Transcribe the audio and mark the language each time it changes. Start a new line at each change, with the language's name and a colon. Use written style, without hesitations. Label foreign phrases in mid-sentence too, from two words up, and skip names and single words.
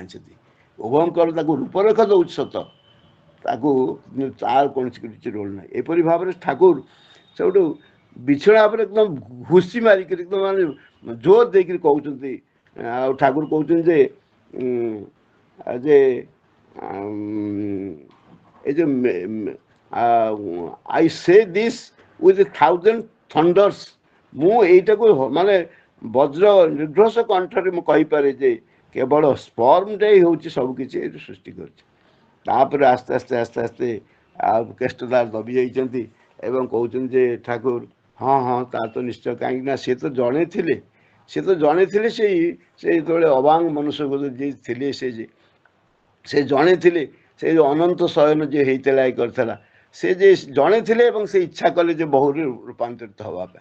Odia: ସେଠି ଓଭମଙ୍କର ତାକୁ ରୂପରେଖ ଦେଉଛି ସତ, ତାକୁ ତାର କୌଣସି କିଛି ରୋଲ୍ ନାହିଁ। ଏପରି ଭାବରେ ଠାକୁର ସେଉଠୁ ବିଛଣା ଉପରେ ଏକଦମ ଘୁଷି ମାରିକିରି ଏକଦମ ମାନେ ଜୋର ଦେଇକିରି କହୁଛନ୍ତି। ଆଉ ଠାକୁର କହୁଛନ୍ତି ଯେ ଏଇ ଯେ
English: I say this with 1,000 thunders,
Odia: ମୁଁ ଏଇଟାକୁ ମାନେ ବଜ୍ର ନିର୍ଘୋଷ କଣ୍ଠରେ ମୁଁ କହିପାରେ ଯେ କେବଳ ସ୍ପର୍ମଟା ହିଁ ହେଉଛି ସବୁକିଛି ଏଇଠି ସୃଷ୍ଟି କରିଛି। ତାପରେ ଆସ୍ତେ ଆସ୍ତେ ଆସ୍ତେ ଆସ୍ତେ ଆଉ କେଷ୍ଟଦାର ଦବି ଯାଇଛନ୍ତି ଏବଂ କହୁଛନ୍ତି ଯେ ଠାକୁର ହଁ ହଁ ତା ତ ନିଶ୍ଚୟ, କାହିଁକିନା ସେ ତ ଜଣେଇଥିଲେ ସେ ଯେତେବେଳେ ଅବାଙ୍ଗ ମନୁଷ୍ୟ ଯିଏ ଥିଲେ ସେ ଜଣେଇଥିଲେ, ସେ ଯେଉଁ ଅନନ୍ତ ଶୟନ ଯିଏ ହେଇଥିଲା କରିଥିଲା, ସେ ଯେ ଜଣେଇଥିଲେ ଏବଂ ସେ ଇଚ୍ଛା କଲେ ଯେ ବହୁରେ ରୂପାନ୍ତରିତ ହେବା ପାଇଁ।